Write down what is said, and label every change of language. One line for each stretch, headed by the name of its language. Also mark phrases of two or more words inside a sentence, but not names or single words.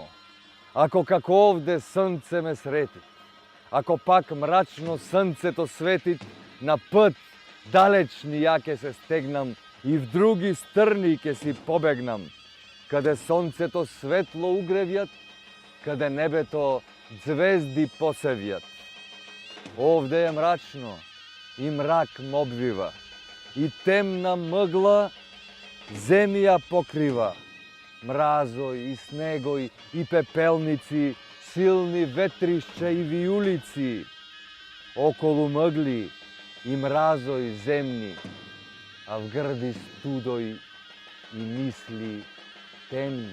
Macedonian: Ако како овде сонце ме срети, ако пак мрачно сонцето светит, на пат далечни ја ке се стегнам и в други стрни ке си побегнам, каде сонцето светло угревјат, каде небето звезди посевјат. Овде је мрачно и мрак ме обвива и темна мгла земља покрива. Мразој и снегој и пепелници, силни ветришќа и вијулици. Около мгли и мразој земји, а в грди студој и мисли темни.